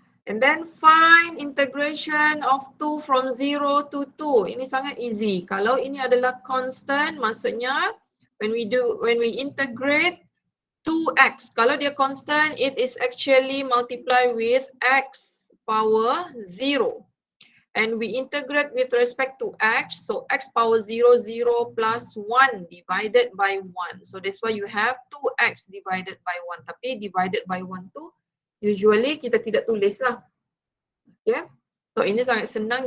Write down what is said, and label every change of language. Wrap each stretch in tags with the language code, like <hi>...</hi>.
<en>And then find integration of 2 from 0 to 2.</en> <ms>Ini sangat easy. Kalau ini adalah constant, maksudnya</ms> <en>when we integrate 2x.</en> <ms>Kalau dia constant,</ms> <en>it is actually multiply with x power 0. And we integrate with respect to x. So x power 0, 0 plus 1 divided by 1. So that's why you have 2x divided by 1.</en> <ms>Tapi divided by 1 tu usually kita tidak tulis lah.</ms> <en>Okay.</en> <ms>So ini sangat senang.</ms>